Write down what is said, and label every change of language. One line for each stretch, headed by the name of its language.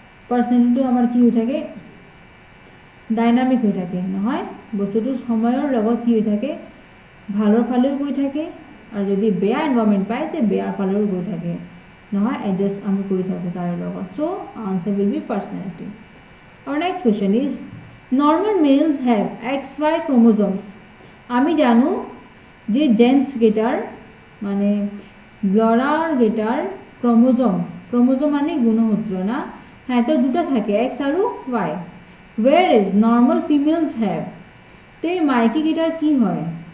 Assamese: পাৰ্চনেলিটিটো আমাৰ কি হৈ থাকে? ডাইনামিক হৈ থাকে নহয়, বস্তুটো সময়ৰ লগত কি হৈ থাকে, ভালৰ ফালেও গৈ থাকে আৰু যদি বেয়া এনভাইৰনমেণ্ট পায় তে বেয়াৰ ফালেও গৈ থাকে নহয়, এডজাষ্ট আমি কৰি থাকোঁ তাৰ লগত।
English: So' answer will be personality. Our next question is normal males have XY chromosomes।
Assamese: আমি জানো যে জেন্টস গেটাৰ মানে ল'ৰাৰ গেটাৰ ক্ৰমোজম, ক্ৰমোজম মানে গুণসূত্ৰ না, সিহঁতৰ দুটা থাকে এক্স আৰু ৱাই।
English: where is normal females have,
Assamese: তে মাইকী গেটাৰ কি হয়?